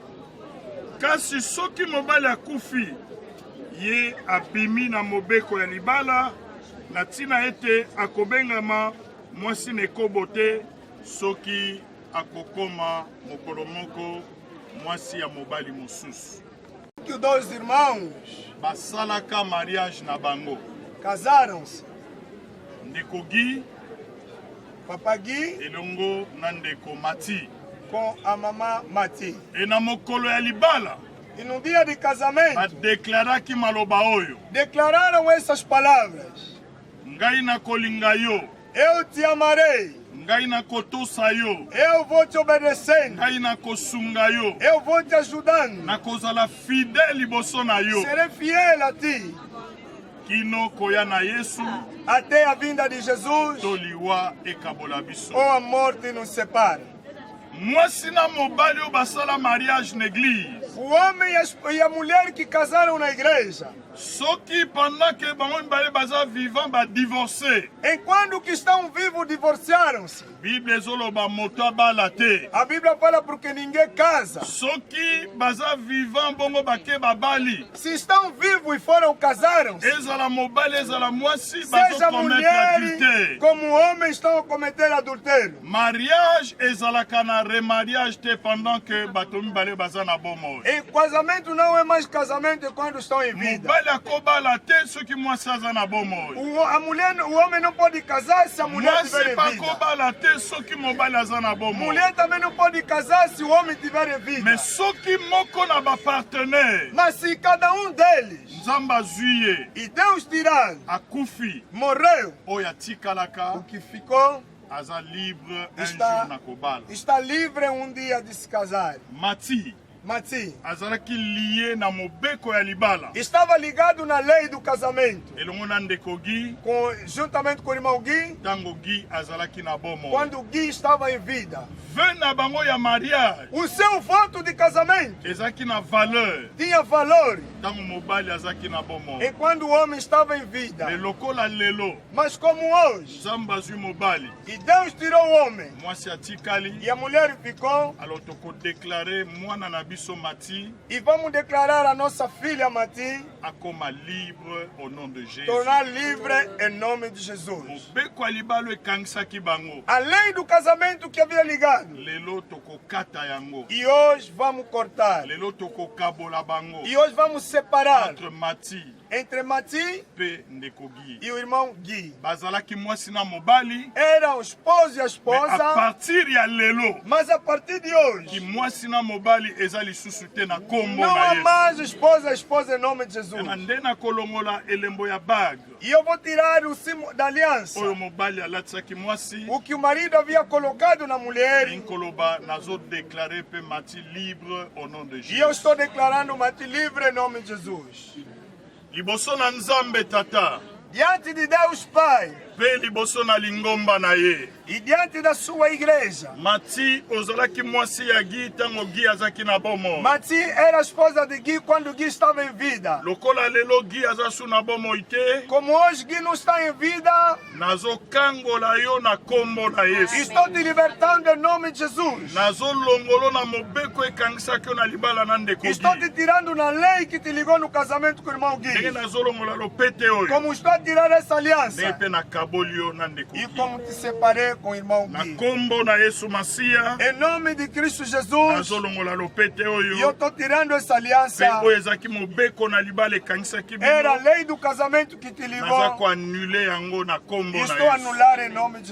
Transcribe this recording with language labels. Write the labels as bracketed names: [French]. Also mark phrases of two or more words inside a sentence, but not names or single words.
[Lingala] Kasi soki mobali akufi ye abimi na mobeko ya libala na tina ete akobengama mwasi na ekobo te soki akokoma mokolo moko mwasi ya mobali mosusu. [Portuguese] Que dois irmãos [Lingala] basalaka mariage na bango. [Portuguese] casaram-se. [Lingala] Ndeko Gui [Portuguese] Papa Gui [Lingala] elongo na ndeko Mati [Portuguese] com a mamã Mati. [Lingala] e na mokolo ya libala [Portuguese] E no dia de casamento [Lingala] badeklaraki maloba oyo: [Portuguese] declararam essas palavras: [Lingala] ngai nakolinga yo, [Portuguese] eu te amarei, [Lingala] ngai nakotosa yo, [Portuguese] eu vou te obedecendo, [Lingala] ngai nakosunga yo, [Portuguese] eu vou te ajudando, [Lingala] nakozala fidèle liboso na yo [Portuguese] serei fiel a ti [Lingala] kino koya na Yesu [Portuguese] até a vinda de Jesus [Lingala] toliwa ekabola biso. [Portuguese] ou a morte nos separa. [Lingala] Mwasi na mobali oyo basala mariage na église, [Portuguese] O homem e a mulher que casaram na igreja, [Lingala] soki [French] pendant que [Lingala] bango mibale baza vivant badivorce, [Portuguese] enquanto que estão vivos divorciaram-se. [Lingala] Bible ezoloba moto abala te. [Portuguese] A Bíblia fala porque ninguém casa. [Lingala] Soki baza vivant bongo bake babali, [Portuguese] Se estão vivos e foram casaram-se, [Lingala] ezala mobali ezala mwasi [Portuguese] seja [Lingala] bazokometa adultère. [Portuguese] mulheres como homens estão a cometer adultério. [Lingala] Mariage ezalaka na remariage te [French] pendant que [Lingala] bato mibale baza na bomoi. [Portuguese] E casamento não é mais casamento quando estão em vida. [Lingala] Mobali akobala te soki mwasi aza na bomoi. [Portuguese] O homem não pode casar se a mulher tiver [Lingala] Mwasi [Portuguese] em vida. [Lingala] bakobala te soki mobali aza na bomoi. [Portuguese] Mulher também não pode casar se o homem tiver em vida. [Lingala] Mais soki moko na bapartenaire [Portuguese] Mas se cada um deles, [Lingala] Nzambe azwi ye [Portuguese] e Deus tirar, [Lingala] akufi [Portuguese] morreu, [Lingala] oyo atikalaka, [Portuguese] o que ficou [Lingala] aza [French] libre un [Portuguese] Está- [Lingala] jour na kobala. [Portuguese] está livre um dia de se casar. [Lingala] Mati [Portuguese] Mati [Lingala] azalaki lié na mobeko ya libala [Portuguese] estava ligado na lei do casamento, [Lingala] elongo na ndeko Gui [Portuguese] juntamente com o irmão Gui, [Lingala] ntango Gui azalaki na bomo. [Portuguese] quando Gui estava em vida. [Lingala] Vœu na bango ya mariage [Portuguese] O seu voto de casamento [Lingala] ezalaki na valeur [Portuguese] tinha valor [Lingala] ntango mobali azalaki na bomo. [Portuguese] enquanto o homem estava em vida. [Lingala] Me lokola lelo [Portuguese] Mas como hoje, [Lingala] Nzambe azwi mobali, [Portuguese] e Deus tirou o homem [Lingala] mwasi atikali, [Portuguese] e a mulher ficou, [Lingala] alors tokodeklare mwana na biso Mati [Portuguese] e vamos declarar a nossa filha Mati [Lingala] akoma libre [French] au nom de Jésus. [Portuguese] tornar livre em nome de Jesus. [Lingala] Mobeko ya libala ekangisaki bango, [Portuguese] A lei do casamento que havia ligado, [Lingala] lelo tokokata yango, [Portuguese] e hoje vamos cortar, [Lingala] lelo tokokabola bango [Portuguese] e hoje vamos separar [Lingala] entre Mati [Portuguese] entre Mati [Lingala] pe ndeko Gui. [Portuguese] e o irmão Gui. [Lingala] Bazalaki mwasi na mobali, [Portuguese] Eram o esposo e a [French] mais à [Portuguese] esposa, [Lingala] partir ya lelo [Portuguese] mas a partir de [Lingala] ki [Portuguese] hoje [Lingala] mwasi na mobali eza lisusu te na kombo [Portuguese] não [Lingala] na [Portuguese] há [Lingala] Yesu. [Portuguese] mais esposa e esposa em nome de Jesus. [Lingala] Na nde nakolongola elembo ya bague [Portuguese] E eu vou tirar o símbolo da aliança, [Lingala] oyo mobali alatisaki mwasi, [Portuguese] o que o marido havia colocado na mulher, [Lingala] inkoloba nazodeklare pe Mati [French] libre au nom de [Portuguese] e eu [Lingala] Jésus. [Portuguese] estou declarando Mati livre em nome de Jesus. [Lingala] Liboso na Nzambe tata, [Portuguese] Diante de Deus Pai, [Lingala] pe liboso na lingomba na ye. [Portuguese] E diante da sua igreja. [Lingala] Mati ozalaki mwasi ya Gi tango Gi azaki na bomo. [Portuguese] Mati era a esposa de Gui quando Gui estava em vida. [Lingala] Lokola lelo Gi azasu na bomo ite. [Portuguese] Como hoje Gui não está em vida. [Lingala] Nazo kangola yo na kombo na Yesu. [Portuguese] Estou te libertando em nome de Jesus. [Lingala] Nazo longolo na mobeko ekangisaki yo na libala na ndeko Gi. [Portuguese] Estou te tirando na lei que te ligou no casamento com o irmão Gui. [Lingala] Ndenge nazo longola lopete oyo. [Portuguese] Como estou a tirar essa aliança. [Lingala] Ndenge pe na kaboli yo na ndeko Gi. [Portuguese] E como te separei com o irmão Gui. [Lingala] Na kombo na Yesu Masia. [Portuguese] Em nome de Cristo Jesus. [Lingala] Nazo longola lopete oyo. [Portuguese] E eu estou tirando essa aliança. [Lingala] Pe oyo ezaki mobeko na libala ekangisaki bino. [Portuguese] Era a lei do casamento que te ligou. [Lingala] Naza ko annuler yango na kombo na [Portuguese] Estou a anular em nome de Jesus.